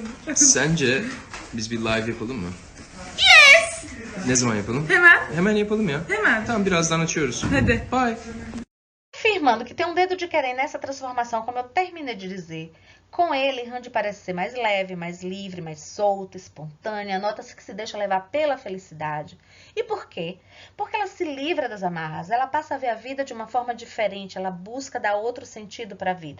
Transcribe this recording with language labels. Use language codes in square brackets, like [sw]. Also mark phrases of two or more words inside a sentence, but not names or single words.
[tr] sence biz bir live yapalım mı? Yes! Ne zaman yapalım? Hemen. Hemen yapalım ya. Hemen. Tamam, birazdan açıyoruz. Hadi. Bye. [pt] Afirmando que tem um dedo de Keren nessa transformação, como eu terminei de dizer. Com ele, Randy parece ser mais leve, mais livre, mais solta, espontânea. Nota-se que se deixa levar pela felicidade. E por quê? Porque ela se livra das amarras, ela passa a ver a vida de uma forma diferente, ela busca dar outro sentido para a vida.